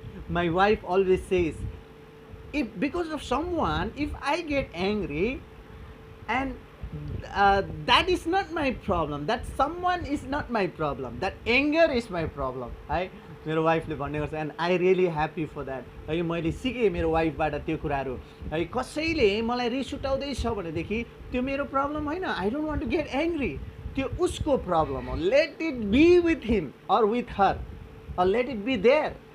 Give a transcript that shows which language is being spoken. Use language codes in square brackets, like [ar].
[en] my wife always says if because of someone, if I get angry, and that is not my problem, that someone is not my problem, that anger is my problem [ne] है मेरो वाइफले भन्ने गर्छ। [en] and I really happy for that [ne] है। मैले सिकेँ मेरो वाइफबाट त्यो कुराहरू है। कसैले मलाई रिस उठाउँदैछ भनेदेखि त्यो मेरो प्रब्लम होइन, [en] I don't want to get angry, [ne] त्यो उसको प्रब्लम हो। [en] Let it be with him or with her, or let it be there।